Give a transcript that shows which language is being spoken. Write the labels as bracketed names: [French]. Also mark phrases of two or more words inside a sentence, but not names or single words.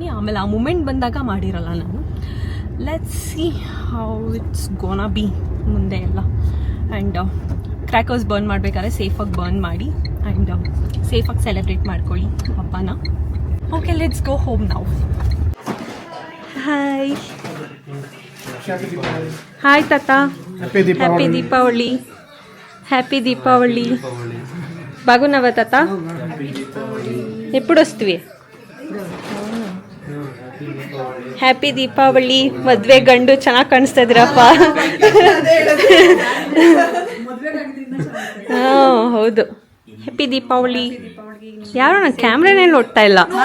[Kannada] ಆಮೇಲೆ ಆ ಮೂಮೆಂಟ್ ಬಂದಾಗ ಮಾಡಿರಲ್ಲ ನಾನು. [English] Let's see how it's gonna be [Kannada] ಮುಂದೆ ಎಲ್ಲ. [English] and crackers burn [Kannada] ಮಾಡಬೇಕಾದ್ರೆ ಸೇಫಾಗಿ ಬರ್ನ್ ಮಾಡಿ ಆ್ಯಂಡ್ ಸೇಫಾಗಿ ಸೆಲೆಬ್ರೇಟ್ ಮಾಡ್ಕೊಳ್ಳಿ ಹಬ್ಬನ. [English] Okay, let's go home ನಾವು. [Kannada] ಹಾಯ್ ಹಾಯ್ ತಾತ. [Telugu] హ్యాపీ హ్యాపీ దీపావళి. హ్యాపీ దీపావళి. బాగున్నావా తాత? ఎప్పుడు వస్తువి? [Kannada] ಹ್ಯಾಪಿ ದೀಪಾವಳಿ. ಮದುವೆ ಗಂಡು ಚೆನ್ನಾಗಿ ಕಾಣಿಸ್ತಾ ಇದ್ದೀರಪ್ಪ. ಹಾಂ ಹೌದು. ಹ್ಯಾಪಿ ದೀಪಾವಳಿ. ಯಾರು ನಾನು ಕ್ಯಾಮ್ರಾನೇ ನೋಡ್ತಾ ಇಲ್ಲ.